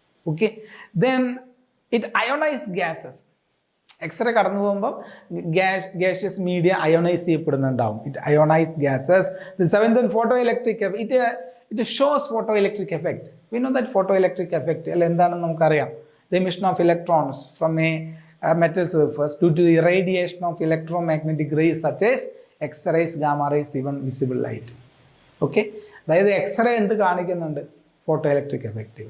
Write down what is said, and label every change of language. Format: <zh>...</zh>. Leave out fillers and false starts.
<ml>Okay,</ml> <en>Then it ionise gases.</en> <ml>X-ray കടന്നു പോകുമ്പോൾ gaseous media ionise ചെയ്യപ്പെടുന്നുണ്ടാവും.</ml> <en>It ionise gases. The seventh one, photo electric. It shows photo electric effect. We know that photo electric effect</en> <ml>അല്ല എന്താണെന്ന് നമുക്കറിയാം.</ml> <en>The emission of electrons from a metal surface due to the irradiation of electromagnetic rays such as X-rays, gamma rays, even visible light.</en> <ml>Okay, അതായത് x-ray എന്ത് കാണിക്കുന്നുണ്ട്? Photo electric effect.</ml>